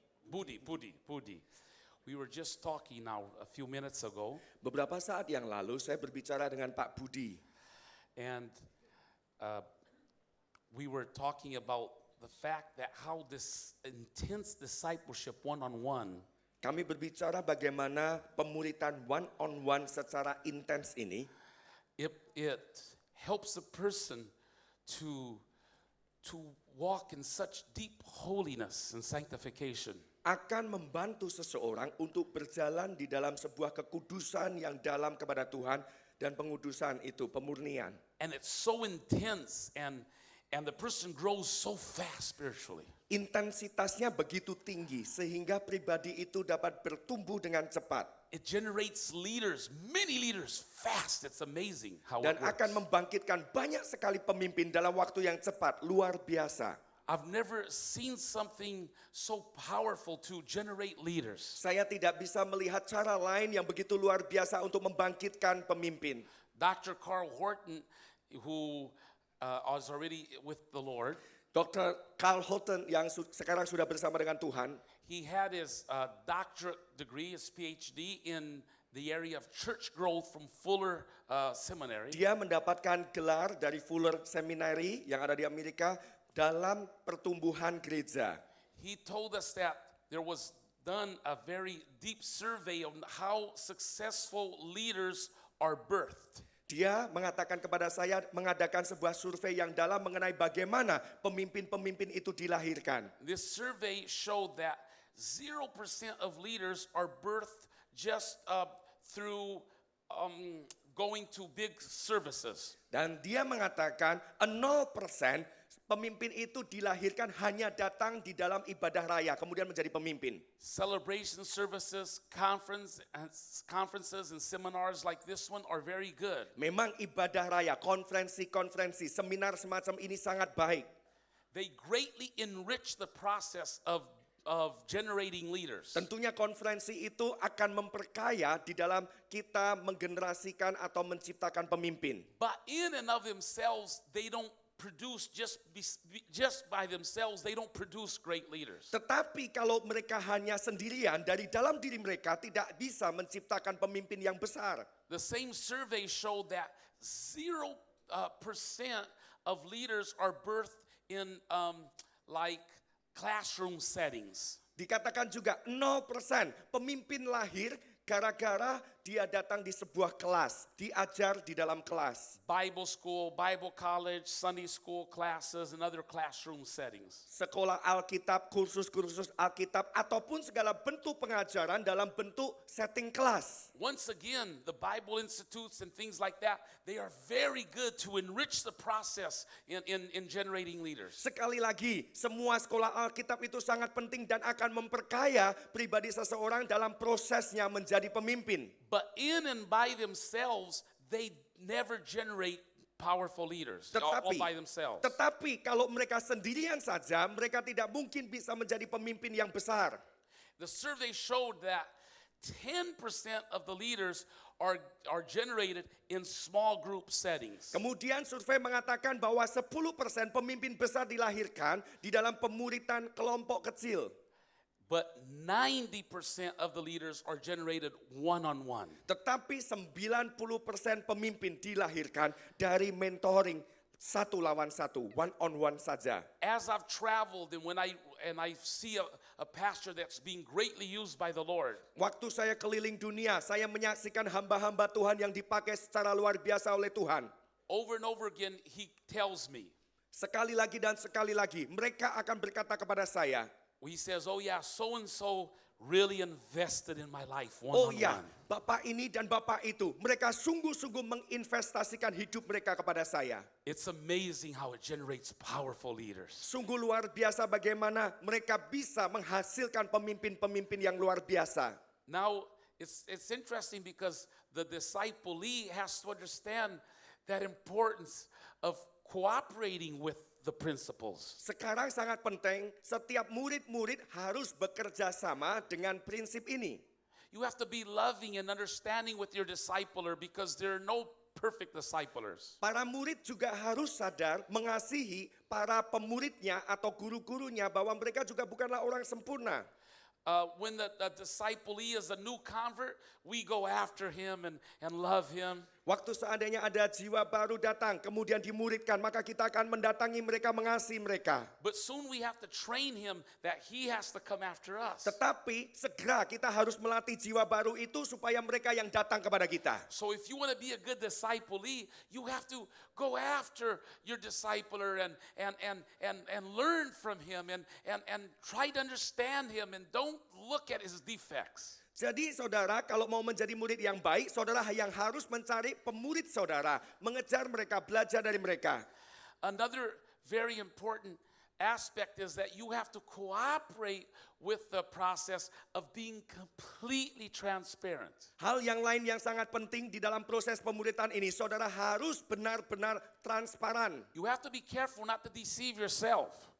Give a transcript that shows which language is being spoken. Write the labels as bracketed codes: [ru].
[en] Budi. We were just talking now a few minutes ago, [id] Beberapa saat yang lalu saya berbicara dengan Pak Budi. [en] and we were talking about the fact that how this intense discipleship one-on-one [id] Kami berbicara bagaimana pemuritan one-on-one secara intens ini [en] it helps a person to walk in such deep holiness and sanctification. [id] akan membantu seseorang untuk berjalan di dalam sebuah kekudusan yang dalam kepada Tuhan, dan pengudusan itu pemurnian. [en] And it's so intense and the person grows so fast spiritually. [id] Intensitasnya begitu tinggi sehingga pribadi itu dapat bertumbuh dengan cepat. [en] It generates leaders, many leaders fast. It's amazing how [id] Dan [en] it works. [id] akan membangkitkan banyak sekali pemimpin dalam waktu yang cepat, luar biasa. [en] I've never seen something so powerful to generate leaders. [id] Saya tidak bisa melihat cara lain yang begitu luar biasa untuk membangkitkan pemimpin. [en] Dr. Carl Horton, who was already with the Lord, [id] Dr. Carl Horton yang sekarang sudah bersama dengan Tuhan, [en] he had his doctorate degree, his PhD in the area of church growth from Fuller Seminary. [id] dia mendapatkan gelar dari Fuller Seminary yang ada di Amerika dalam pertumbuhan gereja. [en] He told us that there was done a very deep survey on how successful leaders are birthed. [id] Dia mengatakan kepada saya mengadakan sebuah survei yang dalam mengenai bagaimana pemimpin-pemimpin itu dilahirkan. [en] This survey showed that 0% of leaders are birthed just through going to big services. [id] Dan dia mengatakan 0% pemimpin itu dilahirkan hanya datang di dalam ibadah raya kemudian menjadi pemimpin. [en] Celebration services, conferences and seminars like this one are very good. [id] Memang ibadah raya, konferensi-konferensi, seminar semacam ini sangat baik. [en] They greatly enrich the process of generating leaders. [id] Tentunya konferensi itu akan memperkaya di dalam kita menggenerasikan atau menciptakan pemimpin. [en] But in and of themselves, they don't produce just by themselves, they don't produce great leaders. [id] Tetapi kalau mereka hanya sendirian dari dalam diri mereka tidak bisa menciptakan pemimpin yang besar. [en] The same survey showed that 0% of leaders are birthed in like classroom settings. [id] Dikatakan juga 0% pemimpin lahir gara-gara dia datang di sebuah kelas, diajar di dalam kelas. [en] Bible school, Bible college, Sunday school classes, and other classroom settings. [id] Sekolah Alkitab, kursus-kursus Alkitab, ataupun segala bentuk pengajaran dalam bentuk setting kelas. [en] Once again, the Bible institutes and things like that, they are very good to enrich the process in generating leaders. [id] Sekali lagi, semua sekolah Alkitab itu sangat penting dan akan memperkaya pribadi seseorang dalam prosesnya menjadi pemimpin. [en] But in and by themselves, they never generate powerful leaders all by themselves. [id] Tetapi kalau mereka sendirian saja, mereka tidak mungkin bisa menjadi pemimpin yang besar. [en] The survey showed that 10% of the leaders are generated in small group settings. [id] Kemudian survei mengatakan bahwa 10% pemimpin besar dilahirkan di dalam pemuritan kelompok kecil. [en] But 90% of the leaders are generated one-on-one. [id] Tetapi 90% pemimpin dilahirkan dari mentoring satu lawan satu, one on one saja. [en] As I've traveled and when I see a pastor that's being greatly used by the Lord. [id] Waktu saya keliling dunia, saya menyaksikan hamba-hamba Tuhan yang dipakai secara luar biasa oleh Tuhan. [en] Over and over again he tells me. [id] Sekali lagi dan sekali lagi mereka akan berkata kepada saya, [en] He says, oh yeah, so and so really invested in my life oh one-on-one. [id] ya, Bapak ini dan Bapak itu, mereka sungguh-sungguh menginvestasikan hidup mereka kepada saya. [en] It's amazing how it generates powerful leaders. [id] Sungguh luar biasa bagaimana mereka bisa menghasilkan pemimpin-pemimpin yang luar biasa. [en] Now, it's interesting because the disciplee has to understand that importance of cooperating with the principles. [id] Sekarang sangat penting, setiap murid-murid harus bekerja sama dengan prinsip ini. [en] You have to be loving and understanding with your discipler because there are no perfect disciplers. [id] Para murid juga harus sadar mengasihi para pemuridnya atau guru-gurunya bahwa mereka juga bukanlah orang sempurna. [en] When the disciplee is a new convert, we go after him and love him. [id] Waktu seandainya ada jiwa baru datang, kemudian dimuridkan, maka kita akan mendatangi mereka, mengasihi mereka. [en] But soon we have to train him that he has to come after us. [id] Tetapi segera kita harus melatih jiwa baru itu supaya mereka yang datang kepada kita. [en] So if you want to be a good disciplee, you have to go after your discipler and learn from him and try to understand him and don't look at his defects. [id] Jadi saudara, kalau mau menjadi murid yang baik, saudara yang harus mencari pemurid saudara, mengejar mereka, belajar dari mereka. [en] Another very important aspect is that you have to cooperate with the process of being completely transparent. [id] Hal yang lain yang sangat penting di dalam proses pemuridan ini, saudara harus benar-benar transparan. [en] You have to be careful not to deceive yourself.